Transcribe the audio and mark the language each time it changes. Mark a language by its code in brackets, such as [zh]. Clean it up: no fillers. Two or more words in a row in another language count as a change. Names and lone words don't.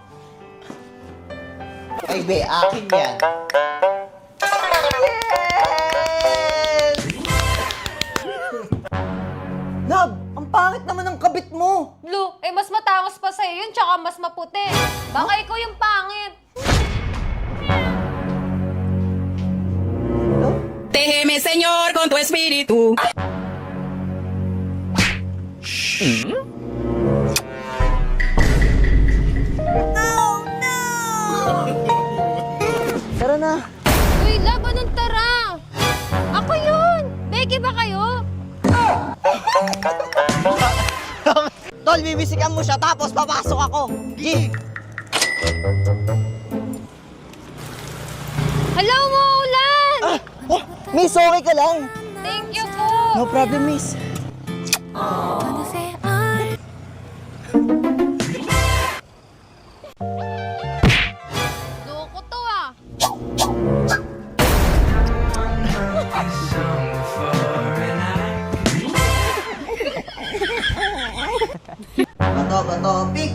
[tl] Ay, be, akin yan. [en] Yes! [tl] Love, ang pangit naman ng kabit mo. Blue, eh mas matangos pa sa'yo yun, tsaka mas maputi. Baka ikaw yung pangit. [es] Déjeme, Señor, con tu espíritu. [tl] Tara na. Uy, love, anong tara? Ako yun! Becky ba kayo? Tol, bibisikan mo siya tapos papasok ako. G. Hello, Maulan! Miss, okay ka lang? [en] Thank you po! No problem, miss. [tl] Loko to ah! Bato, pick.